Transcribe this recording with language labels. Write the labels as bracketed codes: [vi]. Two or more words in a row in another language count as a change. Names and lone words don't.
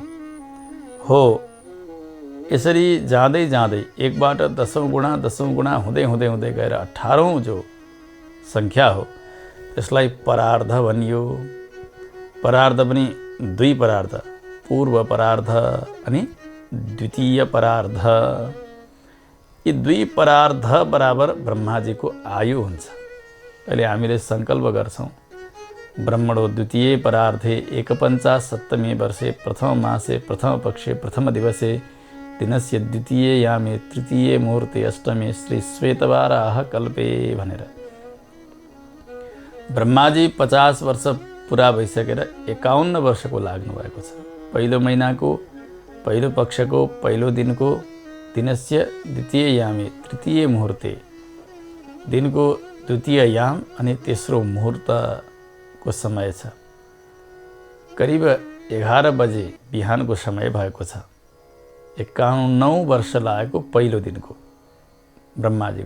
[ne] हो, यसरी जाँदै जाँदै एकबाट 10औं गुणा 10औं गुणा हुँदै हुँदै हुँदै गएर 18औं जो संख्या हो त्यसलाई परार्ध भनियो। परार्ध पनि 2 परार्ध, पूर्व परार्ध अनि द्वितीय परार्ध। यी 2 परार्ध बराबर ब्रह्माजीको आयु हुन्छ। अहिले हामीले सङ्कल्प गर्छौँ, [sa] ब्रह्मणो द्वितीय परार्धे 1/50 वर्षे प्रथम मासे प्रथम पक्षे प्रथम दिवसे दिनस्य द्वितीय यामे तृतीय मुहूर्ते अष्टमे श्री श्वेतवाराह कल्पे भनेर। [ne] ब्रह्माजी 50 वर्ष पुरा भइसकेर 51 वर्षको लाग्नु भएको छ। पहिलो महिनाको पहिलो पक्षको पहिलो दिनको [sa] दिनस्य द्वितीय यामे तृतीय मुहूर्ते, [ne] दिनको द्वितीय याम अनि तेस्रो मुहूर्तको समय छ। करिब 11 बजे बिहानको समय भएको छ। 51 वर्ष लागेको पहिलो दिनको ब्रह्माजीको।